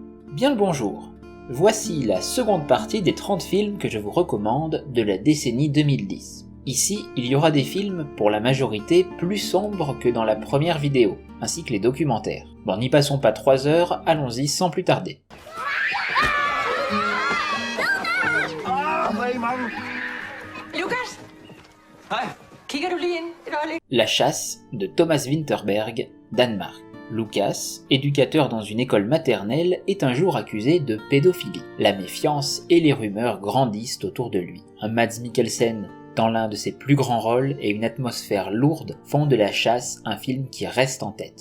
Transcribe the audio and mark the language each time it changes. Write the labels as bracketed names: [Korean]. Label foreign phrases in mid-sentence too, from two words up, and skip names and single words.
[French] Bien le bonjour. Voici la seconde partie des 30 films que je vous recommande de la décennie 2010. Ici, il y aura des films, pour la majorité, plus sombres que dans la première vidéo, ainsi que les documentaires. Bon, n'y passons pas 3 heures, allons-y sans plus tarder. [Danish] Lukas! Hej! Kigger du lige ind et øjeblik? [French] La chasse de Thomas Vinterberg, Danemark. Lucas, éducateur dans une école maternelle, est un jour accusé de pédophilie. La méfiance et les rumeurs grandissent autour de lui. Un Mads Mikkelsen dans l'un de ses plus grands rôles et une atmosphère lourde font de La Chasse un film qui reste en tête.